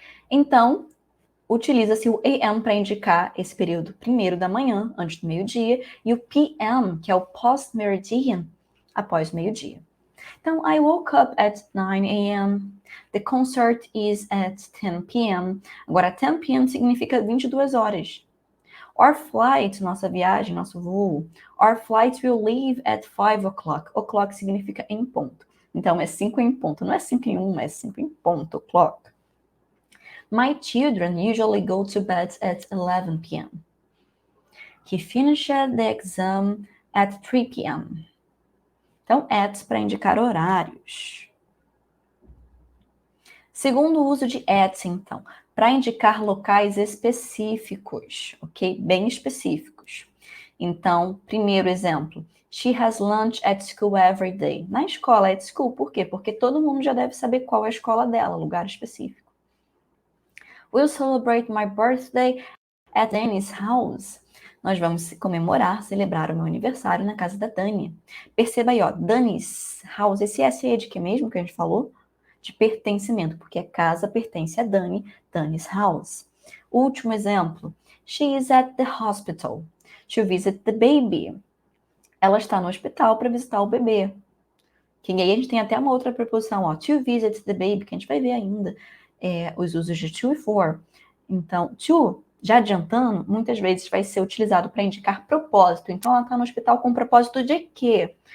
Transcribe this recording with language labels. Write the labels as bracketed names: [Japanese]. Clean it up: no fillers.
[Portuguese] Então, utiliza-se o AM para indicar esse período primeiro da manhã, antes do meio-dia, e o PM, que é o post-meridian, após meio-dia. [English] Então, I woke up at 9 a.m. The concert is at 10 p.m. Agora, 10 p.m. [Portuguese] significa 22 horas. [English] Our flight, [Portuguese] nossa viagem, nosso voo. [English] Our flight will leave at 5 o'clock. [Portuguese] O'clock significa em ponto. Então, é 5 em ponto. Não é 5 em 1, é 5 em ponto, o'clock. [English] My children usually go to bed at 11 p.m. He finished the exam at 3 p.m. [Portuguese] Então, at para indicar horários. Segundo uso de at, então, para indicar locais específicos, ok? Bem específicos. Então, primeiro exemplo. [English] She has lunch at school every day. [Portuguese] Na escola, [English] at school, [Portuguese] por quê? Porque todo mundo já deve saber qual é a escola dela, lugar específico. [English] We'll celebrate my birthday at Danny's house. [Portuguese] Nós vamos comemorar, celebrar o meu aniversário na casa da Dani. Perceba aí, ó, [English] Danny's house. [Portuguese] Esse S é de que mesmo que a gente falou? De pertencimento, porque a casa pertence a Dani, [English] Danny's house. [Portuguese] Último exemplo. [English] She is at the hospital to visit the baby. [Portuguese] Ela está no hospital para visitar o bebê. Que aí a gente tem até uma outra preposição, ó, [English] to visit the baby, [Portuguese] que a gente vai ver ainda os usos de to e for. Então, to, já adiantando, muitas vezes vai ser utilizado para indicar propósito. Então, ela está no hospital com propósito de quê?